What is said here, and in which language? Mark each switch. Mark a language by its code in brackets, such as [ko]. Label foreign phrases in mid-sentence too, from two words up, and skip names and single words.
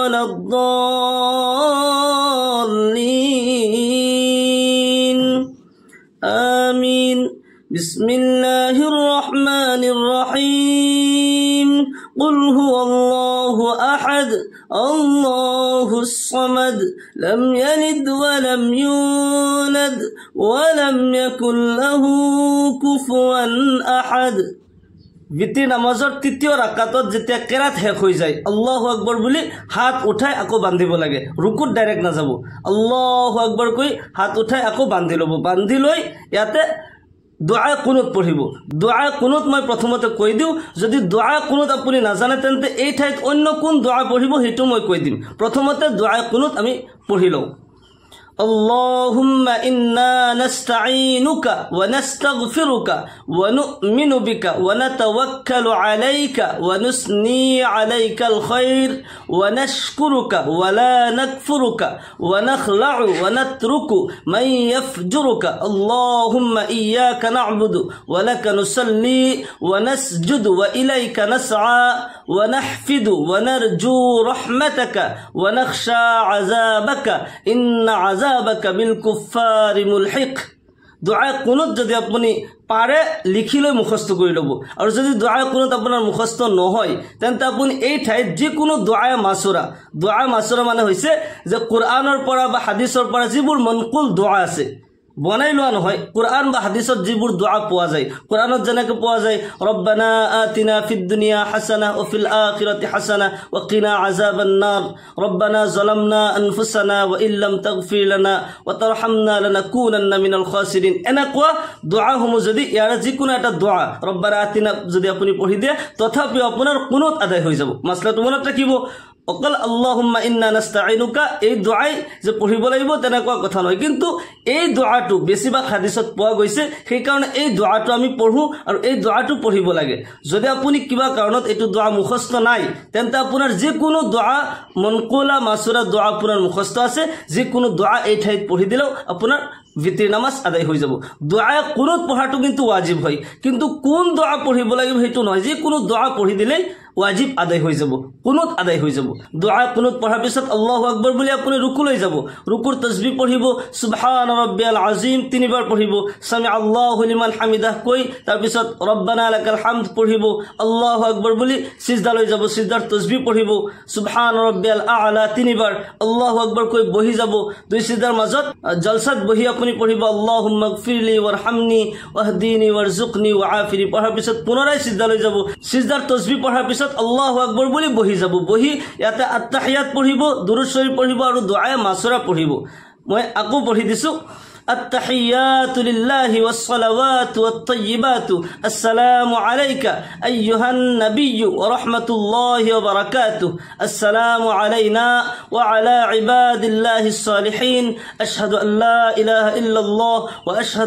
[ar] ওয়ালাদ-দাল্লিন آمين بسم الله الرحمن الرحيم قل هو الله أحد الله الصمد لم يلد ولم يولد ولم يكن له كفوا [as] أحد বিতিৰ নামাজৰ তৃতীয় ৰাকাতত যেতিয়া কেৰাত শেষ হৈ যায় [ar] الله أكبر [as] বুলি হাত উঠাই আকৌ বান্ধিব লাগে ৰুকুত ডাইৰেক্ট নাযাব [ar] الله أكبر [as] কৈ হাত উঠাই আকৌ বান্ধি ল'ব বান্ধি লৈ ইয়াতে দুআ কুনুত পঢ়িব দুআ কুনুত মই প্ৰথমতে কৈ দিওঁ যদি দুআ কুনুত আপুনি নাজানে তেন্তে এই ঠাইত অন্য কোন দুআ পঢ়িব হেতু মই কৈ দিম প্ৰথমতে দুআ কুনুত আমি পঢ়ি লওঁ [ar] اللهم إنا نستعينك ونستغفرك ونؤمن بك ونتوكل عليك ونثني عليك الخير ونشكرك ولا نكفرك ونخلع ونترك من يفجرك اللهم إياك نعبد ولك نصلي ونسجد وإليك نسعى ونحفد ونرجو رحمتك ونخشى عذابك إن عذابك بالكفار ملحق [as] দুআ কুনুত যদি আপুনি পাৰে লিখি লৈ মুখস্থ কৰি ল'ব আৰু যদি দুআ কুনুত আপোনাৰ মুখস্থ নহয় তেন্তে আপুনি এই ঠাইত যিকোনো দুআ মাছুৰা মানে হৈছে যে কোৰআনৰ পৰা বা হাদিছৰ পৰা যিবোৰ মনকুল দুআ আছে বনাই লোৱা নহয় কোরআন বা হাদিসত যিবোৰ দোয়া পোৱা যায় কোরআনত যেনেকৈ পোৱা যায় [ar] ربنا آتنا في الدنيا حسنة وفي الآخرة حسنة وقنا عذاب النار ربنا ظلمنا أنفسنا وإن لم تغفر لنا وترحمنا لنكونن من الخاسرين [as] এনেকুৱা দোয়াসমূহ যদি ইয়াৰ যিকোনো এটা দোয়া [ar] ربنا آتنا [as] যদি আপুনি পঢ়ি দিয়ে তথাপিও আপোনাৰ কুনুত আদায় হৈ যাব মাসলাটো মনত ৰাখিব অকল [ar] اللهم إنا نستعينك [as] এই দুআই যে পঢ়িব লাগিব তেনেকুৱা কথা নহয় কিন্তু এই দুআটো বেছিভাগ হাদিসত পোৱা গৈছে সেই কাৰণে এই দুআটো আমি পঢ়ো আৰু এই দুআটো পঢ়িব লাগে যদি আপুনি কিবা কাৰণত এইটো দুআ মুখস্থ নাই তেন্তে আপোনাৰ যে কোনো দুআ মনকুলা মাসুৰা দুআ আপোনাৰ মুখস্থ আছে যে কোনো দুআ এই ঠাইত পঢ়ি দিলেও আপোনাৰ বিতিৰ নামাজ আদায় হৈ যাব দুআ কুনুত পঢ়াটো কিন্তু ওয়াজিব হয় কিন্তু কোন দুআ পঢ়িব লাগিব হেতু নহয় যে কোনো দুআ পঢ়ি দিলেই ওয়াজিব আদায় হৈ যাব কুনুত আদায় হৈ যাব দুআ কুনুত পঢ়াৰ পিছত [ar] الله أكبر [as] বুলি আপুনি ৰুকুলৈ যাব ৰুকুৰ তাসবিহ পঢ়িব [ar] سبحان ربي العظيم [as] তিনিবাৰ পঢ়িব [ar] سمع الله لمن حمده [as] কৈ তাৰ পিছত [ar] ربنا لك الحمد [as] পঢ়িব [ar] الله أكبر [as] বুলি সিজদালৈ যাব সিজদাৰ তাসবিহ পঢ়িব [ar] سبحان ربي الأعلى [as] তিনিবাৰ [ar] الله أكبر [as] কৈ বহি যাব দুই সিজদাৰ মাজত জলসাত বহি আপুনি পঢ়িব [ar] اللهم اغفر لي وارحمني واهدني وارزقني وعافني [as] পঢ়াৰ পিছত পুনৰাই সিজদালৈ যাব সিজদাৰ তাসবিহ পঢ়াৰ পিছত [ar] الله أكبر [as] বুলি বহি যাব বহি ইয়াতে আত্তাহিয়াত পঢ়িব দুৰুদ শৰীফ পঢ়িব আৰু দুআ মাসুৰা পঢ়িব মই আকৌ পঢ়ি দিছো [ar] التحيات لله والصلوات والطيبات السلام عليك أيها النبي ورحمة الله وبركاته السلام علينا وعلى عباد الله الصالحين أشهد أن لا إله إلا الله وأشهد